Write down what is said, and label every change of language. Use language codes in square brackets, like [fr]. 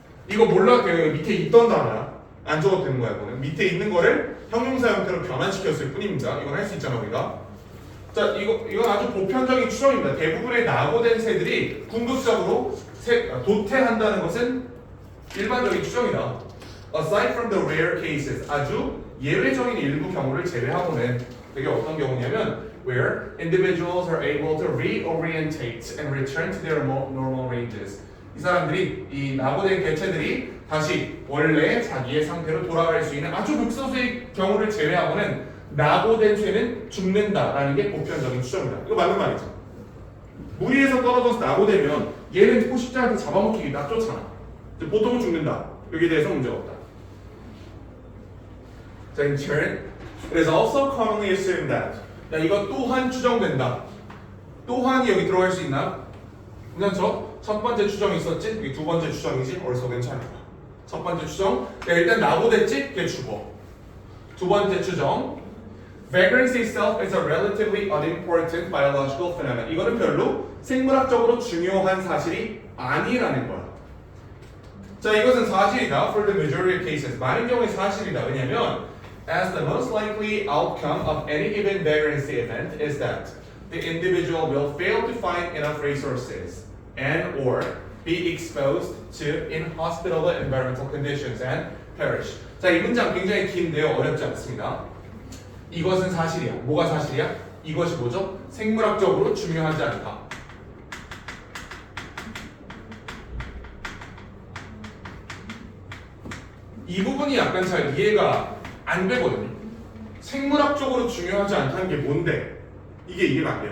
[ko] 이거 몰라 그 밑에 있던 단어야. 안 적어도 되는 거야. 이거는 밑에 있는 거를 형용사 형태로 변환시켰을 뿐입니다. 이건 할 수 있잖아 우리가. 자, 이건 아주 보편적인 추정입니다. 대부분의 낙오된 새들이 궁극적으로 도태한다는 것은 일반적인 추정이다. [en] Aside from the rare cases, [ko] 아주 예외적인 일부 경우를 제외하고는 되게 어떤 경우냐면 [en] where individuals are able to reorientate and return to their normal ranges. [ko] 이 사람들이 이 낙오된 개체들이 다시 원래 자기의 상태로 돌아갈 수 있는 아주 극소수의 경우를 제외하고는 낙오된 새는 죽는다라는 게 보편적인 추정이다. 이거 맞는 말이죠. 무리에서 떨어져서 낙오되면 얘는 포식자한테 잡아먹히기 딱 좋잖아. 보통은 죽는다. 여기에 대해서 문제가 없다. [en] 자, in turn, it is also commonly assumed that. [ko] 야, 이거 또한 추정된다. 또한이 여기 들어갈 수 있나? 괜찮죠? 첫 번째 추정이 있었지? 이게 두 번째 추정이지? 어디서 괜찮을까? 첫 번째 추정, 야, 일단 낙오됐지? 걔 죽어. 두 번째 추정, [en] vagrancy itself is a relatively unimportant biological phenomenon. [ko] 이거는 별로 생물학적으로 중요한 사실이 아니라는 거야. 자, 이것은 사실이다. [en] For the majority of cases. [ko] 많은 경우에 사실이다. [en] 왜냐면 as the most likely outcome of any given vagrancy event is that the individual will fail to find enough resources and or be exposed to inhospitable environmental conditions and perish. [ko] 자, 이 문장 굉장히 긴데요. 어렵지 않습니다. 이것은 사실이야. 뭐가 사실이야? 이것이 뭐죠? 생물학적으로 중요하지 않다. 이 부분이 약간 잘 이해가 안 되거든요. 생물학적으로 중요하지 않다는 게 뭔데? 이게 이해가 안 돼요.